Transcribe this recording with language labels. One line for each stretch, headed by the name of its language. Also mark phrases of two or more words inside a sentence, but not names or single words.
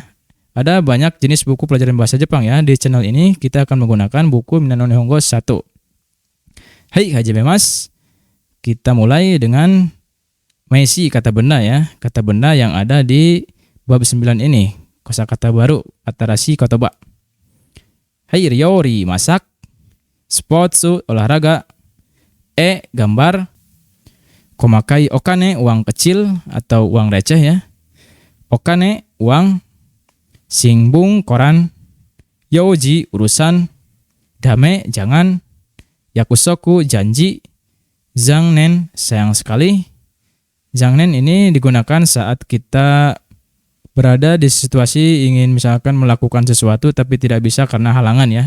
Indonesian: Ada banyak jenis buku pelajaran bahasa Jepang ya. Di channel ini kita akan menggunakan buku Minano Nihongo 1.
Japanese: はい、はじめます.
Indonesian: Kita mulai dengan meisi kata benda ya. Kata benda yang ada di bab 9 ini. Kosakata baru,
Japanese: 新しい言葉.
Indonesian: Hai, ryori masak, sports olahraga, gambar,
Japanese: 細かいお金
Indonesian: uang kecil atau uang receh ya. Okane uang, shinbun koran, yoji urusan, dame jangan, yakusoku janji, zangnen sayang sekali. Zangnen ini digunakan saat kita berada di situasi ingin misalkan melakukan sesuatu tapi tidak bisa karena halangan ya.